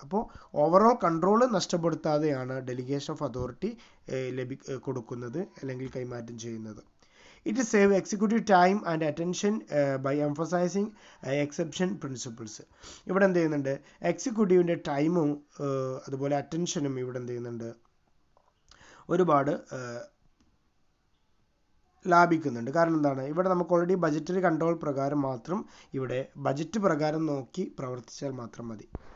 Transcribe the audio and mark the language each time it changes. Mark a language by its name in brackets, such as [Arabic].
[Malayalam] അപ്പോൾ overall control നഷ്ടപ്പെടുത്താതെയാണ് delegation of authority കൊടുക്കുന്നത് അല്ലെങ്കിൽ കൈമാറ്റം ചെയ്യുന്നത്. [English] It is save executive time and attention by emphasizing exception principles. [Malayalam] ഇവിടെ എന്ത് ചെയ്യുന്നുണ്ട്, എക്സിക്യൂട്ടീവിൻ്റെ ടൈമും അതുപോലെ അറ്റൻഷനും ഇവിടെ എന്ത് ചെയ്യുന്നുണ്ട്, ഒരുപാട് ലാഭിക്കുന്നുണ്ട്. കാരണം എന്താണ്, ഇവിടെ നമുക്ക് ഓൾറെഡി ബജറ്ററി കൺട്രോൾ പ്രകാരം മാത്രം ഇവിടെ ബജറ്റ് പ്രകാരം നോക്കി പ്രവർത്തിച്ചാൽ മാത്രം മതി.